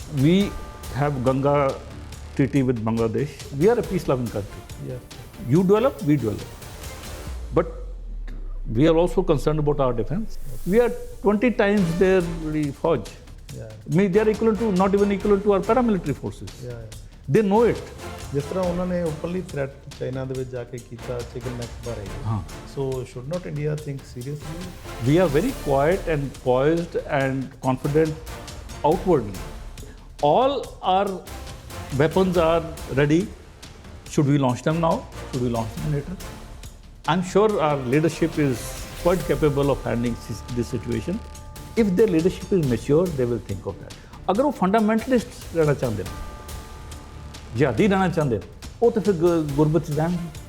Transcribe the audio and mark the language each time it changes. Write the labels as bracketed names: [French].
[English] We have Ganga treaty with Bangladesh. We are a peace-loving country. Yeah. You develop, we develop. But we are also concerned about our defense. We are 20 times their Fauj. Yeah. I mean, they are equivalent to, not even equivalent to our paramilitary forces. Yeah. They know it. [Punjabi] ਜਿਸ ਤਰ੍ਹਾਂ ਉਹਨਾਂ ਨੇ openly threat China ਦੇ ਵਿੱਚ ਜਾ ਕੇ ਕੀਤਾ chicken neck ਬਾਰੇ [English] So should not India think seriously We are very quiet and poised and confident outwardly. All our weapons are ready. Should we launch them now? Should we launch them later? I'm sure our leadership is quite capable of handling this situation. If their leadership is mature, they will think of that. [Hindi] अगर वो fundamentalists रहना चाहते हैं, जिहादी रहना चाहते हैं, वो तो फिर गुरबत से जाएंगे.